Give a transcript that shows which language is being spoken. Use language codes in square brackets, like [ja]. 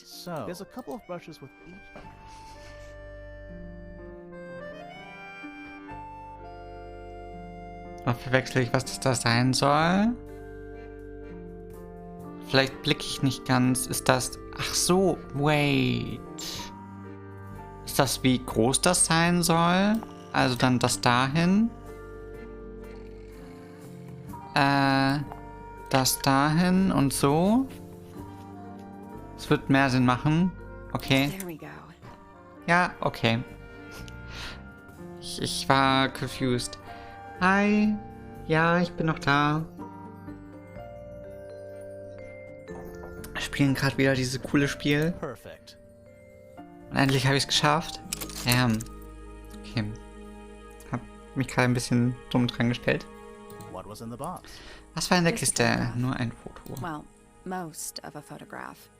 [en] So, there's a couple of brushes with each. [de] Noch verwechsel ich, was das da sein soll. Vielleicht blicke ich nicht ganz. Ist das... Ach so, wait. Ist das, wie groß das sein soll? Also dann das dahin. Das dahin und so. Es wird mehr Sinn machen. [en] Okay. There we go. [de] Ja, okay. Ich war confused. Hi. Ja, ich bin noch da. Wir spielen gerade wieder dieses coole Spiel. [en] Perfect. [de] Und endlich habe ich es geschafft. Okay. Hab mich gerade ein bisschen dumm dran gestellt. [en] What was in the box? [de] Was war in der Kiste? Nur ein Foto. [en] Well, most of a photograph.